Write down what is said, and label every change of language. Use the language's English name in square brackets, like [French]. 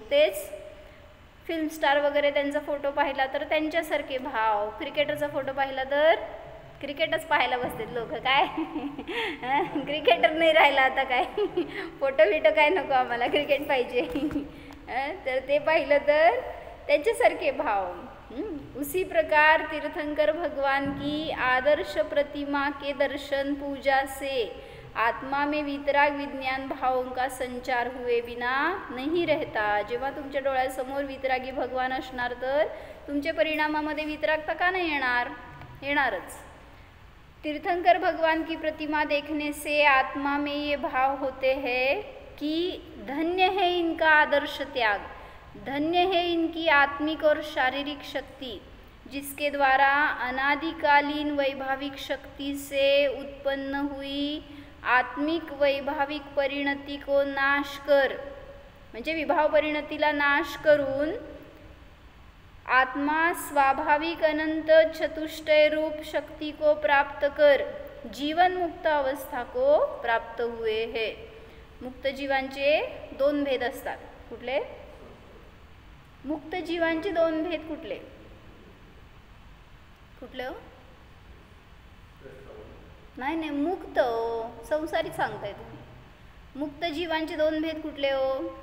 [Marathi] तेच film star वगैरे त्यांचा फोटो पाहिला तर त्यांच्यासारखे भाव, क्रिकेटरचा फोटो पाहिला तर क्रिकेटच पाहायला बसतात लोक. काय क्रिकेटर नाही राहिला आता, काय फोटो बिटो काय नको आम्हाला, क्रिकेट पाहिजे. तर ते पाहिलं तर त्यांच्यासारखे भाव. [Hindi] उसी प्रकार तीर्थंकर भगवान की आदर्श प्रतिमा के दर्शन पूजा से आत्मा में वितराग विज्ञान भावों का संचार हुए बिना नहीं रहता. [Marathi] जेव्हा तुमच्या डोळ्यासमोर वितरागी भगवान असणार तर तुमच्या परिणामामध्ये वितरागता का नाही येणार? येणारच. [Hindi] तीर्थंकर भगवान की प्रतिमा देखने से आत्मा में ये भाव होते हैं कि धन्य है इनका आदर्श त्याग, धन्य है इनकी आत्मिक और शारीरिक शक्ति, जिसके द्वारा अनादिकालीन वैभाविक शक्ति से उत्पन्न हुई आत्मिक वैभाविक परिणति को नाश कर, [Marathi] म्हणजे विभाव परिणतीला नाश करून [Hindi] आत्मा स्वाभाविक अनंत चतुष्टय रूप शक्ति को प्राप्त कर जीवन मुक्त अवस्था को प्राप्त हुए है. [Marathi] मुक्त जीवांचे दोन भेद असतात. कुठले? मुक्त जीवांचे दोन भेद कुठले कुठले हो? नाही मुक्त हो, संसारिक सांगताय तुम्ही. मुक्त जीवांचे दोन भेद कुठले हो?